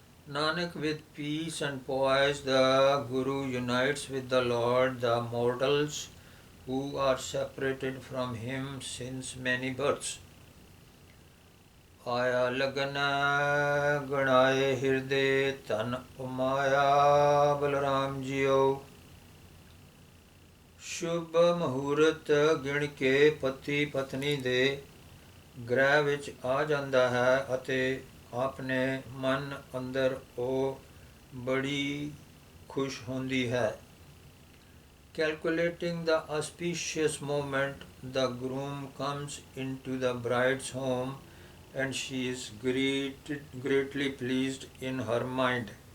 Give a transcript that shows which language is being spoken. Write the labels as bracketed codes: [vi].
[en] Nanak, with peace and poise, the Guru unites with the Lord the mortals who are separated from him since many births. [pa] ਆਇਆ ਲਗਨ ਗਣਾਏ ਹਿਰਦੇ ਧਨ ਉਮਾਇਆ Balram JIO. ਸ਼ੁਭ ਮਹੂਰਤ ਗਿਣ ਕੇ ਪਤੀ ਪਤਨੀ ਦੇ ਗ੍ਰਹਿ ਵਿੱਚ ਆ ਜਾਂਦਾ ਹੈ ਅਤੇ ਆਪਣੇ ਮਨ ਅੰਦਰ ਉਹ ਬੜੀ ਖੁਸ਼ ਹੁੰਦੀ ਹੈ। [en] Calculating the auspicious moment, the groom comes into the bride's home and she is greatly pleased in her mind.